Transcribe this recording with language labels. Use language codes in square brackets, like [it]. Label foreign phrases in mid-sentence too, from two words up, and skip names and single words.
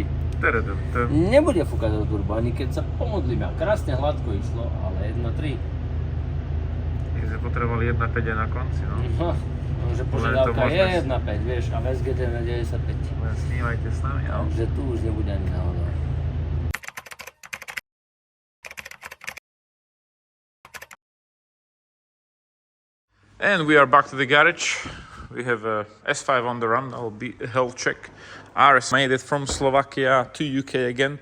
[sk] Nebude fúkať do turbo, ani keď sa pomodlíme. Krásne hladko išlo, ale 1,3. My sme potrebovali 1,5 aj na konci, no. Že požiadavka je 1,5, vieš, a v SGT na 95. Len snívajte s nami, no. Takže tu už nebude ani náhodou. [en] And we are back to the garage. We have a S5 on the run. I'll be a health check. RS made it from Slovakia to UK again.